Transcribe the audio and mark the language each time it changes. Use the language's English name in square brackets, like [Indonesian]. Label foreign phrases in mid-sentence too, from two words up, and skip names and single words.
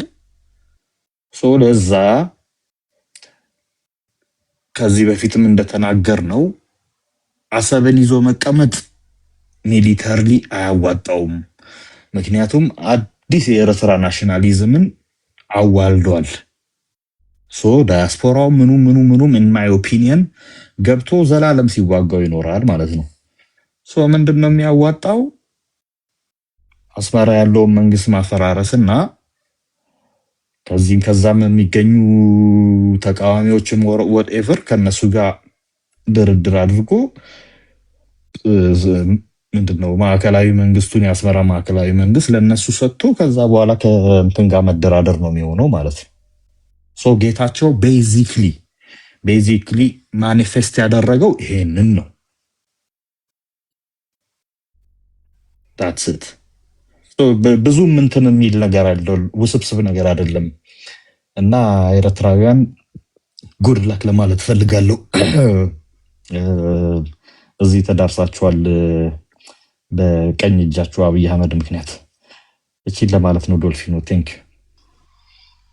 [Amharic] ለዛ ከዚህ በፊትም እንደተናገር ነው አሰብን ይዞ መቀመጥ ሚሊተሪ አያዋጣውም። ምክንያቱም አዲስ የኤርትራ ናሽናሊዝምን አዋልዷል። ዳያስፖራው ምኑም [English] in my opinion [Amharic] ገብቶ ዘላለም ሲዋጋው ይኖራል ማለት ነው። ምንድነው የሚያዋጣው? አስመራ ያለውን መንግስት ማፈራረስና ከዛም የሚገኙ ተቃዋሚዎችም whatever ከነሱ ጋር ድርድር አድርጎ ምንድነው ማዕከላዊ መንግስቱን የአስመራ ማዕከላዊ መንግስት ለነሱ ሰጥቶ ከዛ በኋላ ከእንትን ጋር መደራደር ነው የሚሆነው ማለት ነው። ጌታቸው [English] basically manifest [Amharic] ያደረገው ይሄንን ነው። [English] that's it [Amharic] ብዙም እንትን የሚል ነገር አይደለም፣ ውስብስብ ነገር አይደለም። እና ኤርትራውያን [English] good luck [Amharic] ለማለት ፈልጋለሁ። እዚህ ተዳርሳችኋል በቀኝ እጃችሁ አብይ አህመድ ምክንያት። እቺን ለማለት ነው ዶልፊኖ። [English] thank you